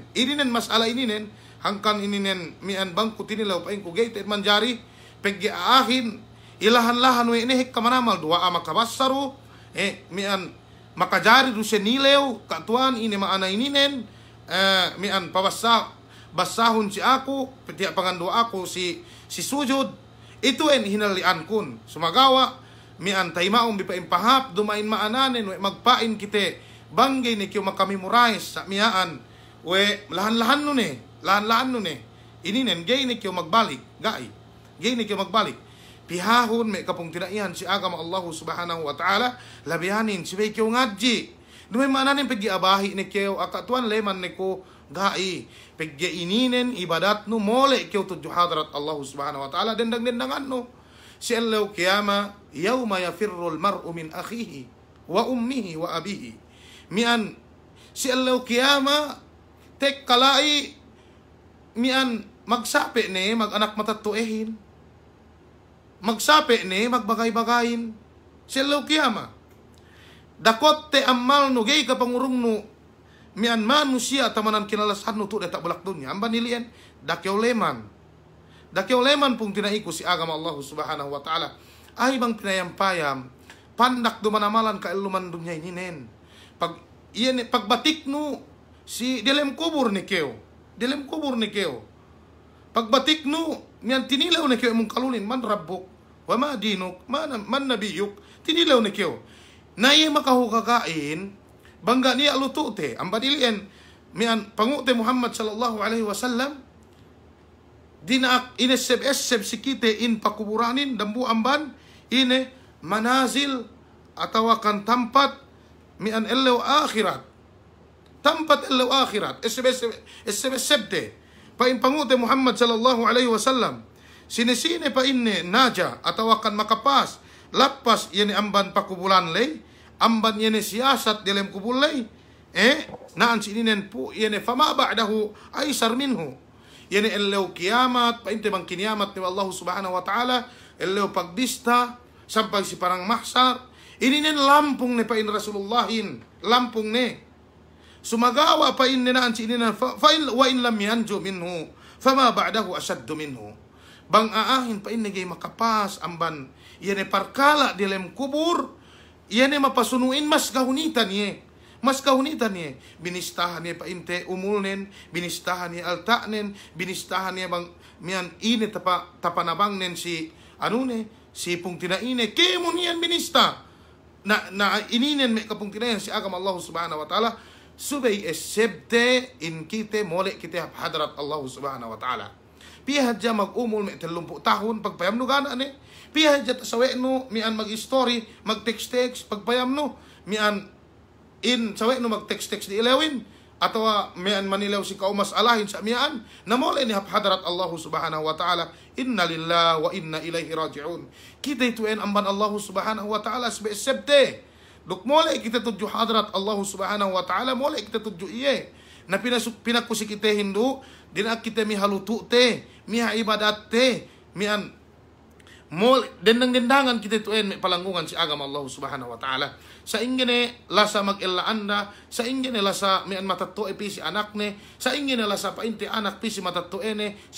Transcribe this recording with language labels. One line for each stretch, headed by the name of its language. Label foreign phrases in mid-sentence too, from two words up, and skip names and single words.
Yakan: Ininen masala ininen hangkan ininen mian bangku tinilaw pa ko gay manjari paggiaahin ilahan-lahan we inihik kamanamal dua makabasaru mian makajari do siya nilew katuan ini maana ininen mian basahon si ako pati pangandua ako si sujud. Ito en hinalian kun. Sumagawa, mian taymaong bipaimpahap, dumain maananin, we magpain kite, banggay ni kiyo makamemorize sa miyaan, we lahan-lahan nun lahan-lahan nun ininen, gay ni kiyo magbalik, gay ni kiyo magbalik. Pihahon, may kapong tinaihan si agam
Arabic: الله سبحانه وتعالى,
Yakan: labihanin, si may kiyo ngadji. Dumain maananin, pag-iabahi ni kiyo, akatuan leman ni ko, gai pegge ininen ibadat no mole kyo tudyo hadrat
Arabic: الله سبحانه وتعالى
Yakan: dendang-dendangan no si allaw kiyama
Arabic: يوم يفر المرء من أخيه وأمه وأبيه
Yakan: mian si allaw kiyama tek kalai mian magsape ne mag-anak matatuehin magsape ne magbagay-bagayin si allaw kiyama dakot te amal no gay kapangurong no mian manusia tamanan kinalasan no tu tak balak dunya amba nilian dakyaw leman pung tinaiko si agama
Arabic: الله سبحانه وتعالى
Yakan: ay bang pinayampayam pandak dumanamalan ka iluman dunya ininen pagbatik no si dilem kubur ni keo pagbatik no mian tinilaw ni keo mong kalunin
Arabic: من ربك وما دينك من نبيك
Yakan: tinilaw ni keo na iya makahukakain bangga niya lutute ang badilian mian pangute Muhammad
Arabic: صلى الله عليه وسلم
Yakan: dinak ineseb sikite in pakuburanin dambu amban ine manazil atawa kan tempat mian elaw akhirat sebte pa in pangute Muhammad
Arabic: صلى الله عليه وسلم
Yakan: sinesine pa inne naja atawa kan makapas lapas yani amban pakubulan lay amban yene siyasat dalam kubulay naan sininen po yene
Arabic: فما بعده أيسر منه
Yakan: yene elaw kiamat painte bang kiniamat ni
Arabic: الله سبحانه وتعالى
Yakan: elaw pagbista sampai si parang mahsar ininen lampung ne pa in Rasulullahin lampung ne sumagawa pa in naan sininen
Arabic: وإن لم ينج منه فما بعده أشد منه.
Yakan: Bang aahin pa inigay makapas amban yan parkala dilem kubur, yan mapasunuin mas kahunitan ye. Mas kahunitan niya, binistahan niya painte umulnen, binistahan niya altanen, binistahan niya bang miyan init tapanabang nen si si pung tinaine, kemo niyan binista. Na ininen me kapung tinayan si agam
Arabic: الله سبحانه وتعالى,
Yakan: subay esebte in kite mole kite hadrat
Arabic: الله سبحانه وتعالى.
Yakan: Pihadja mag-umul me 30 tahun pagpayam no gana ni. Pihadja tasawe no mian mag-story, mag-text pagpayam no mian sawe no mag-text di ilawin atau mian manilaw si kaumas alahin sa mian namole ni hadrat
Arabic: الله سبحانه وتعالى, إنا لله وإنا إليه راجعون.
Yakan: Kita ituin amban
Arabic: الله سبحانه وتعالى
Yakan: sebte duk mole kita tuju hadrat
Arabic: الله سبحانه وتعالى,
Yakan: mole kita tuju iye na pinakusi kita Hindu dina kita mihalutu te miha ibadat te mian mol dendang-dendangan kita tuin may palanggungan si agam
Arabic: الله سبحانه وتعالى.
Yakan: Sa ingene lasa mag-illa anda, sa ingene lasa mian matatto pi si anak ne, sa ingene lasa painte anak pi si matatto ene, si